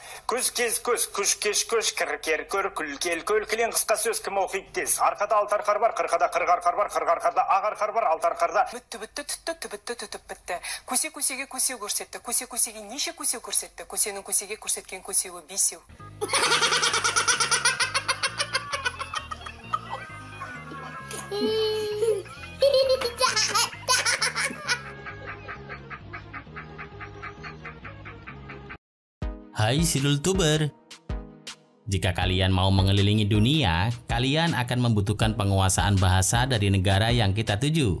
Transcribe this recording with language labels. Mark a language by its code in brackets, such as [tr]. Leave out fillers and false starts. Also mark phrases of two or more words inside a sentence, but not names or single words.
[kk] Көз кез көз, күш кеш көш, кір кер көр, күл кел көл, кілең қысқа сөз кім оқиды тез. Арқада алты арқар бар, қырқада қырық арқар бар, қырық арқарда ақ арқар бар, алты арқарда. Бүтті, түтті, түбітті, түтіп бітті. Көсе-көсеге көсе көрсетті, көсе-көсеге неше көсе көрсетті, көсенің көсеге көрсеткен көсеуі бесеу. [id] Hai Sidultuber, jika kalian mau mengelilingi dunia, kalian akan membutuhkan penguasaan bahasa dari negara yang kita tuju.